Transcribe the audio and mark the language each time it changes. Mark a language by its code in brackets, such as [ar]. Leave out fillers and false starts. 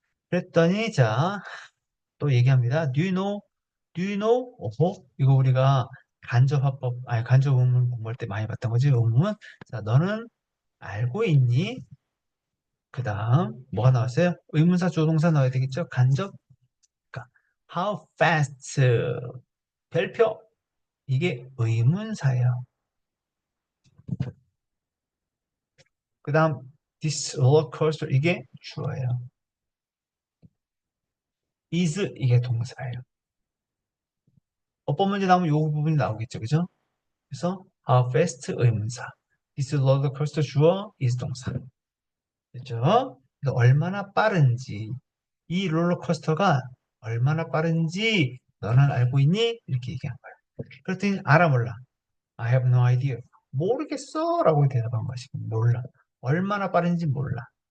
[ko] 그랬더니, 자, 또 얘기합니다. [en] Do you know? Do you know? 어허? [ko] 이거 우리가 간접화법, 아니, 간접 의문 공부할 때 많이 봤던 거지, 의문은. 자, 너는 알고 있니? 그 다음, 뭐가 나왔어요? 의문사 조동사 넣어야 되겠죠? 간접. 그러니까, how fast? 별표. 이게 의문사예요. 그 다음, this roller coaster. 이게 주어예요. is. 이게 동사예요. 어법 문제 나오면 이 부분이 나오겠죠, 그죠? 그래서 how fast 의문사, this roller coaster 주어, is 동사. 됐죠? 그래서 얼마나 빠른지, 이 롤러코스터가 얼마나 빠른지 너는 알고 있니? 이렇게 얘기한 거예요. 그랬더니 알아 몰라. [en] I have no idea. [ko] 모르겠어 라고 대답한 것이 몰라. 얼마나 빠른지 몰라.